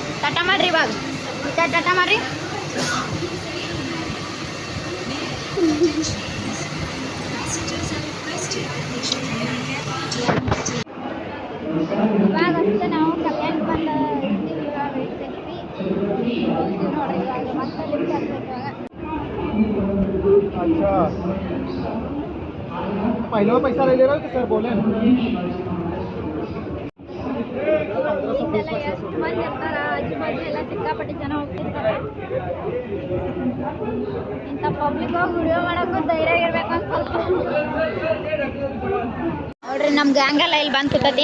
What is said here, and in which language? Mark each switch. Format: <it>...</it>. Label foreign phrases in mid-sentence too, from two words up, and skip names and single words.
<kn>ಟಾಟಾ ಮಾಡ್ರಿ ಇವಾಗ ಟಾಟಾ ಮಾಡ್ರಿ. ಇವಾಗ ಅಷ್ಟೇ ನಾವು ಕಲ್ಯಾಣ ಬಂದ ಇದ್ದೀವಿ. ಇವಾಗ ಇರ್ತೀವಿ ನೋಡ್ರಿ. ಇವಾಗ ಮತ್ತೆ ಲಿಫ್ಟ್ ಹಾಕ್ಬೇಕು ಇವಾಗ.</kn> <hi>अच्छा पहले में पैसा ले ले रहे हो कि सर बोले</hi> <kn>ಇಲ್ಲೆಲ್ಲ ಎಷ್ಟು ಮಂದಿ ಇರ್ತಾರ, ಆಜು ಬಾಜು ಎಲ್ಲ ಸಿಕ್ಕಾಪಟ್ಟೆ ಜನ ಹೋಗ್ತಿರ್ತಾರೆ. ಇಂಥ ಪಬ್ಲಿಕ್ ಹೋಗಿ ವಿಡಿಯೋ ಮಾಡೋಕ್ಕೂ ಧೈರ್ಯ ಇರ್ಬೇಕು ಅಂತ ಸ್ವಲ್ಪ. ನೋಡ್ರಿ ನಮ್ಮ ಗ್ಯಾಂಗೆಲ್ಲ ಇಲ್ಲಿ ಬಂದು ಕೂತತಿ.</kn>